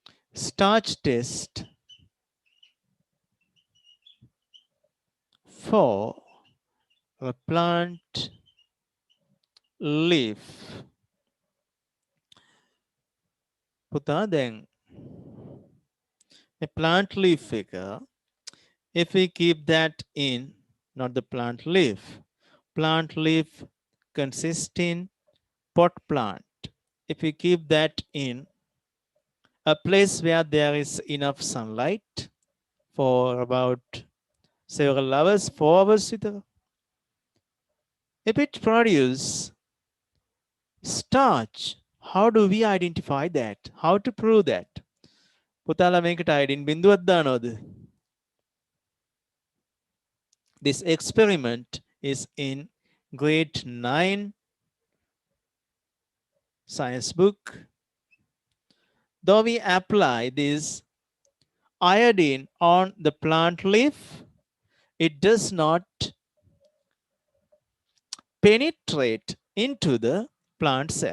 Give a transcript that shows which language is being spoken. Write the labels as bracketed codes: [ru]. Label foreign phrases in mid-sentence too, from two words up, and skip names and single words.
[en] starch test for a plant leaf. පුතා දැන් a plant leaf figure, if we keep that in, not the plant leaf consists in pot plant. If we keep that in a place where there is enough sunlight for about several hours, 4 hours, if it produces starch, how do we identify that? How to prove that? [si] පුතාලා මේකට අයඩින් බිඳුවක් දානවද? [en] This experiment is in grade 9 science book. Though we apply this iodine on the plant leaf, it does not penetrate into the plant cell.